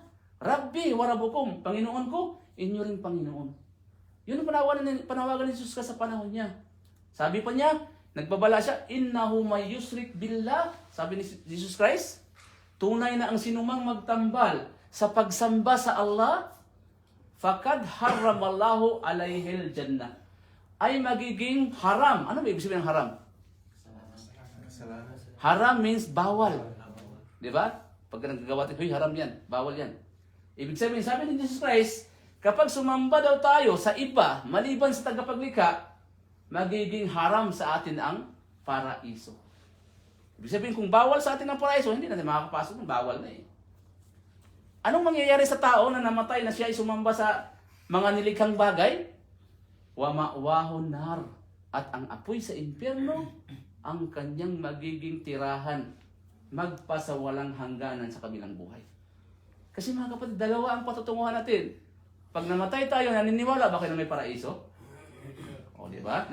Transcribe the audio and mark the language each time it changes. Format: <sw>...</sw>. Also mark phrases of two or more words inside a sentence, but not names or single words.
<ar>ربي وربكم,</ar> <tl>Panginoon ko, inyo rin Panginoon. Yun ang panawagan ni Jesus sa panahon niya. Sabi pa niya, nagbabala siya,</tl> <ar>إنه من يشرك بالله.</ar> <tl>Sabi ni Jesus Christ, tunay na ang sinumang magtambal sa pagsamba sa Allah,</tl> <ar>فقد حرم الله عليه الجنة.</ar> <tl>Ay magiging haram. Ano ba ibig sabihin ng haram? Haram means bawal. Di ba? Pag nagagawa tayo, haram yan. Bawal yan. Ibig sabihin, sabi ni Jesus Christ, kapag sumamba daw tayo sa iba, maliban sa tagapaglikha, magiging haram sa atin ang paraiso. Ibig sabihin, kung bawal sa atin ang paraiso, hindi natin makakapasok ng bawal na eh. Anong mangyayari sa tao na namatay na siya ay sumamba sa mga nilikhang bagay?</tl> <ar>ومأواه النار.</ar> <tl>At ang apoy sa impyerno, ang kanyang magiging tirahan, magpasawalang hangganan sa kabilang buhay. Kasi mga kapatid, dalawa ang patutunguhan natin. Pag namatay tayo, naniniwala ba kayo na may paraiso? O, di ba?</tl>